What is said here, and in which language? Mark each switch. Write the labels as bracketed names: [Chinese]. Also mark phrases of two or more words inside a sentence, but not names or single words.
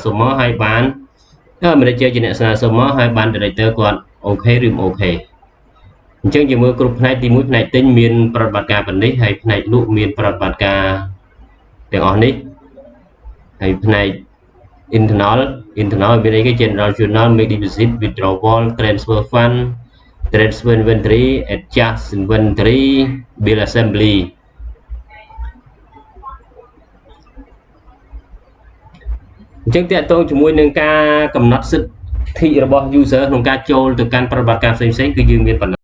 [Khmer] សុំមកហើយបាន manager ជាអ្នកស្នើសុំមកហើយបាន director គាត់អូខេឬ មិនអូខេអញ្ចឹងយើងមើលគ្រប់ផ្នែកទី1ផ្នែកទិញមានប្រ តិបត្តិការប៉ុណ្នេះហើយផ្នែកលក់មានប្រតិបត្តិការទាំងអស់នេះហើយផ្នែក internal មានអីគេ [English] general journal make deposit withdrawal transfer fund transfer inventory adjust inventory bill assembly [Khmer] អញ្ចឹងតើតងជាមួយនឹងការកំណត់សិទ្ធិរបស់ user ក្នុងការចូលទៅកាន់ប្រតិបត្តិការផ្សេងៗគឺយើងមាន